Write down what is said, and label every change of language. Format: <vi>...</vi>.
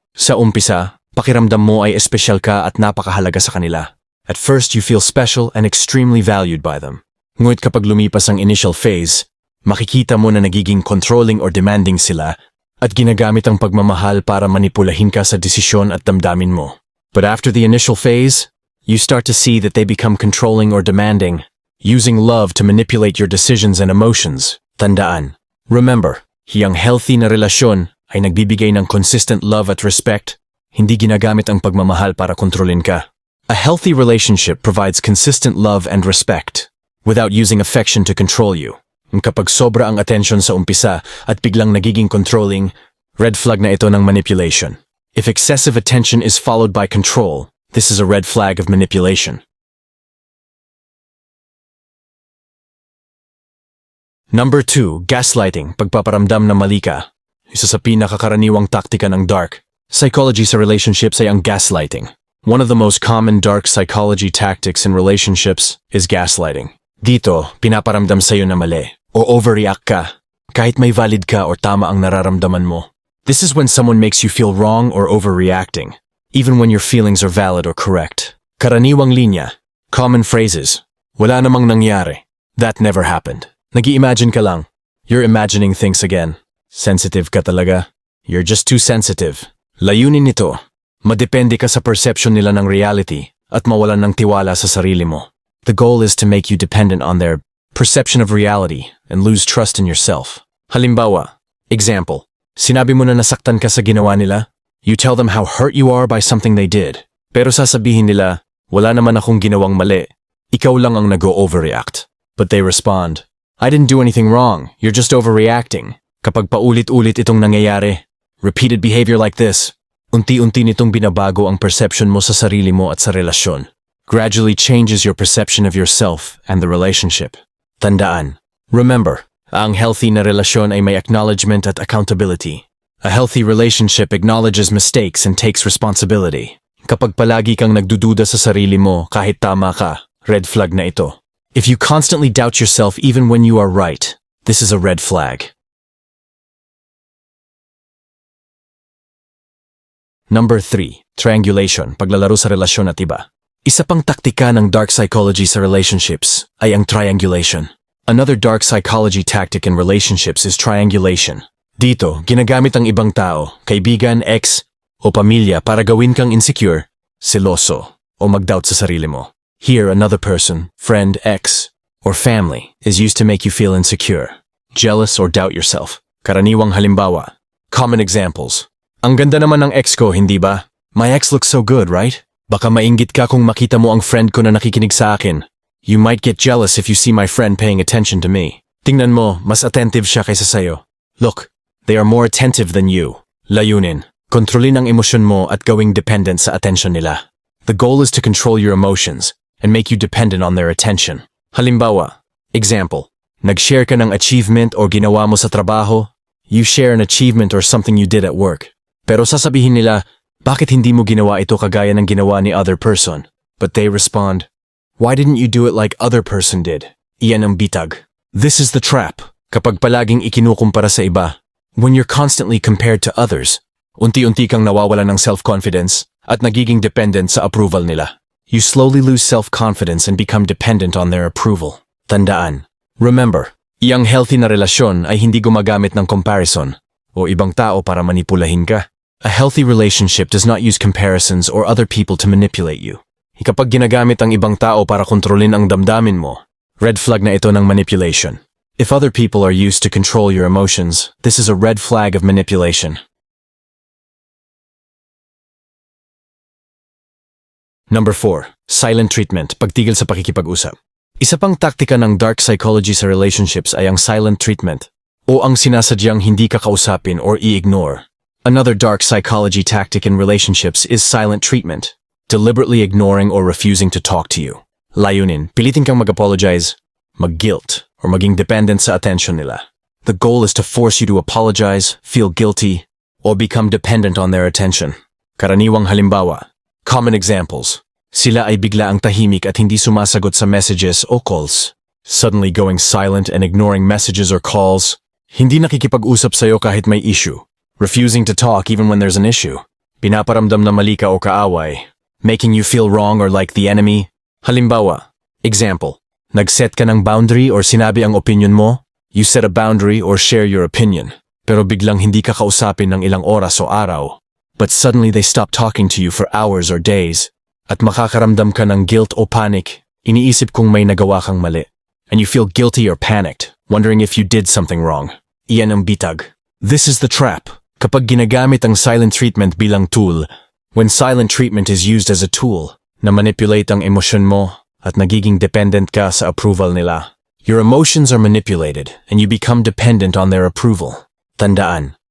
<tl>Sa umpisa, pakiramdam mo ay espesyal ka at napakahalaga sa kanila.</tl> <en>At first, you feel special and extremely valued by them.</en> <tl>Ngunit kapag lumipas ang initial phase, makikita mo na nagiging controlling or demanding sila at ginagamit ang pagmamahal para manipulahin ka sa desisyon at damdamin mo.</tl> <en>But after the initial phase, you start to see that they become controlling or demanding, using love to manipulate your decisions and emotions.</en> <tl>Tandaan.</tl> <en>Remember,</en> <tl>hiyang healthy na relasyon ay nagbibigay ng consistent love at respect, hindi ginagamit ang pagmamahal para kontrolin ka.</tl> <en>A healthy relationship provides consistent love and respect, without using affection to control you.</en> <tl>Kapag sobra ang attention sa umpisa at biglang nagiging controlling, red flag na ito ng manipulation.</tl> <en>If excessive attention is followed by control, this is a red flag of manipulation.</en> <tl>Number 2, gaslighting, pagpaparamdam na mali ka. Isa sa pinakakaraniwang taktika ng dark psychology sa relationships ay ang gaslighting.</tl> <en>One of the most common dark psychology tactics in relationships is gaslighting.</en> <tl>Dito, pinaparamdam sa'yo na mali o overreact ka, kahit may valid ka or tama ang nararamdaman mo.</tl> <en>This is when someone makes you feel wrong or overreacting, even when your feelings are valid or correct.</en> <tl>Karaniwang linya,</tl> <en>common phrases,</en> <tl>wala namang nangyari,</tl> <en>that never happened.</en> <tl>Nag-i-imagine ka lang,</tl> <en>you're imagining things again.</en> <tl>Sensitive ka talaga,</tl> <en>you're just too sensitive.</en> <tl>Layunin nito, madepende ka sa perception nila ng reality at mawalan ng tiwala sa sarili mo.</tl> <en>The goal is to make you dependent on their perception of reality and lose trust in yourself.</en> <tl>Halimbawa,</tl> <en>example,</en> <tl>sinabi mo na nasaktan ka sa ginawa nila,</tl> <en>you tell them how hurt you are by something they did.</en> <tl>Pero sasabihin nila, wala naman akong ginawang mali, ikaw lang ang nag-overreact.</tl> <en>But they respond, I didn't do anything wrong, you're just overreacting.</en> <tl>Kapag paulit-ulit itong nangyayari,</tl> <en>repeated behavior like this,</en> <tl>Unti-unti nitong binabago ang perception mo sa sarili mo at sa relasyon.</tl> <en>Gradually changes your perception of yourself and the relationship.</en> <tl>Tandaan.</tl> <en>Remember,</en> <tl>ang healthy na relasyon ay may acknowledgement at accountability.</tl> <en>A healthy relationship acknowledges mistakes and takes responsibility.</en> <tl>Kapag palagi kang nagdududa sa sarili mo kahit tama ka, red flag na ito.</tl> <en>If you constantly doubt yourself even when you are right, this is a red flag.</en> <tl>Number 3. Triangulation, paglalaro sa relasyon at iba. Isa pang taktika ng dark psychology sa relationships ay ang triangulation.</tl> <en>Another dark psychology tactic in relationships is triangulation.</en> <tl>Dito, ginagamit ang ibang tao, kaibigan, ex, o pamilya para gawin kang insecure, seloso, o mag-doubt sa sarili mo.</tl> <en>Here, another person, friend, ex, or family is used to make you feel insecure, jealous, or doubt yourself.</en> <tl>Karaniwang halimbawa.</tl> <en>Common examples.</en> <tl>Ang ganda naman ng ex ko, hindi ba?</tl> <en>My ex looks so good, right?</en> <tl>Baka mainggit ka kung makita mo ang friend ko na nakikinig sa akin.</tl> <en>You might get jealous if you see my friend paying attention to me.</en> <tl>Tingnan mo, mas attentive siya kaysa sayo.</tl> <en>Look, they are more attentive than you.</en> <tl>Layunin. Kontrolin ang emosyon mo at gawing dependent sa attention nila.</tl> <en>The goal is to control your emotions and make you dependent on their attention.</en> <tl>Halimbawa,</tl> <en>example,</en> <tl>nag-share ka ng achievement o ginawa mo sa trabaho.</tl> <en>You share an achievement or something you did at work.</en> <tl>Pero sasabihin nila, bakit hindi mo ginawa ito kagaya ng ginawa ni other person?</tl> <en>But they respond, why didn't you do it like other person did?</en> <tl>Iyan ang bitag.</tl> <en>This is the trap.</en> <tl>Kapag palaging ikinukumpara sa iba,</tl> <en>when you're constantly compared to others,</en> <tl>unti-unti kang nawawala ng self-confidence at nagiging dependent sa approval nila.</tl> <en>You slowly lose self-confidence and become dependent on their approval.</en> <tl>Tandaan.</tl> <en>Remember,</en> <tl>iyang healthy na relasyon ay hindi gumagamit ng comparison o ibang tao para manipulahin ka.</tl> <en>A healthy relationship does not use comparisons or other people to manipulate you.</en> <tl>Kapag ginagamit ang ibang tao para kontrolin ang damdamin mo, red flag na ito ng manipulation.</tl> <en>If other people are used to control your emotions, this is a red flag of manipulation.</en> <tl>Number 4. Silent treatment, pagtigil sa pakikipag-usap. Isa pang taktika ng dark psychology sa relationships ay ang silent treatment o ang sinasadyang hindi ka kausapin or i-ignore.</tl> <en>Another dark psychology tactic in relationships is silent treatment, deliberately ignoring or refusing to talk to you.</en> <tl>Layunin, pilitin kang mag-apologize, mag-guilt, or maging dependent sa attention nila.</tl> <en>The goal is to force you to apologize, feel guilty, or become dependent on their attention.</en> <tl>Karaniwang halimbawa.</tl> <en>Common examples.</en> <tl>Sila ay bigla ang tahimik at hindi sumasagot sa messages o calls.</tl> <en>Suddenly going silent and ignoring messages or calls.</en> <tl>Hindi nakikipag-usap sa'yo kahit may issue.</tl> <en>Refusing to talk even when there's an issue.</en> <tl>Pinaparamdam na mali ka o kaaway.</tl> <en>Making you feel wrong or like the enemy.</en> <tl>Halimbawa.</tl> <en>Example.</en> <tl>Nag-set ka ng boundary or sinabi ang opinion mo.</tl> <en>You set a boundary or share your opinion.</en> <tl>Pero biglang hindi ka kausapin ng ilang oras o araw.</tl> <en>But suddenly they stop talking to you for hours or days.</en> <tl>At makakaramdam ka ng guilt o panic. Iniisip kung may nagawa kang mali.</tl> <en>And you feel guilty or panicked, wondering if you did something wrong.</en> <tl>Iyan ang bitag.</tl> <en>This is the trap.</en> <tl>Kapag ginagamit ang silent treatment bilang tool,</tl> <en>when silent treatment is used as a tool</en> <tl>na manipulate ang emosyon mo at nagiging dependent ka sa approval nila,</tl> <en>your emotions are manipulated and you become dependent on their approval.</en> <tl>Tandaan.</tl>